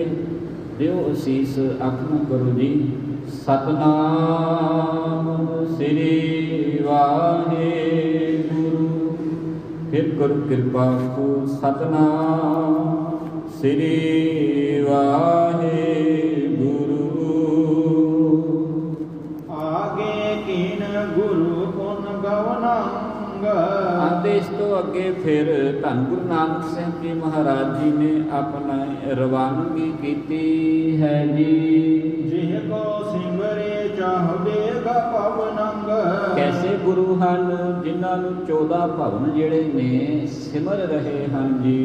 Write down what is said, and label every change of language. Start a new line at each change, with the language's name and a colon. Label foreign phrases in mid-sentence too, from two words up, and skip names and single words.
Punjabi: ਦਿਓ ਅਸੀਸ, ਆਖਣਾ ਕਰੋ ਜੀ ਸਤਿਨਾਮ ਸ੍ਰੀ ਵਾਹਿਗੁਰੂ। ਫਿਰ ਗੁਰ ਕਿਰਪਾ ਕੋ ਸਤਿਨਾਮ ਸ੍ਰੀ ਵਾਹਿਗੁਰੂ।
Braj: आगे कीन गुरु पुन गवनग।
Punjabi: ਅਤੇ ਇਸ ਤੋਂ ਅੱਗੇ ਫਿਰ ਧੰਨ ਗੁਰੂ ਨਾਨਕ ਸਿੰਘ ਜੀ ਮਹਾਰਾਜ ਜੀ ਨੇ ਆਪਣਾ ਰਵਾਨਗੀ ਕੀਤੀ ਹੈ ਜੀ।
Braj: ਜਿਹ ਕੋ ਸਿਮਰੇ ਚਾਹਬੇਗਾ ਪਵਨੰਗ।
Punjabi: ਕੈਸੇ ਗੁਰੂ ਹਨ ਜਿਨ੍ਹਾਂ ਨੂੰ 14 ਭਵਨ ਜਿਹੜੇ ਨੇ ਸਿਮਰ ਰਹੇ ਹਨ ਜੀ।